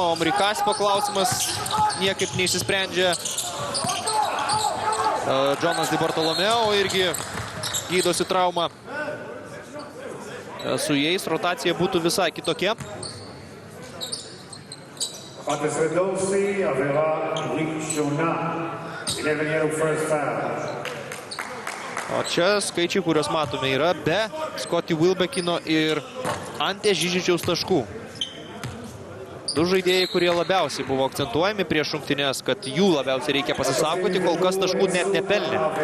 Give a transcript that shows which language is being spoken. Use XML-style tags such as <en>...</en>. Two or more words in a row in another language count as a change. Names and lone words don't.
<lt>Omri Kaspo klausimas niekaip neišsisprendžia. Jonas Di Bartolomeo irgi gydosi traumą. Su jais rotacija būtų visai kitokia. Patesvedovsi,</lt> <he>עבירה ראשונה.</he> <en>11 yellow first foul.</en> <lt>O čia skaičiai, kuriuos matome, yra be Scottie Wilbekino ir Ante Žižičiaus taškų. 2 žaidėjai, kurie labiausiai buvo akcentuojami prieš rungtynes, kad jų labiausiai reikia pasisaugoti, kol kas taškų net nepelnė.</lt>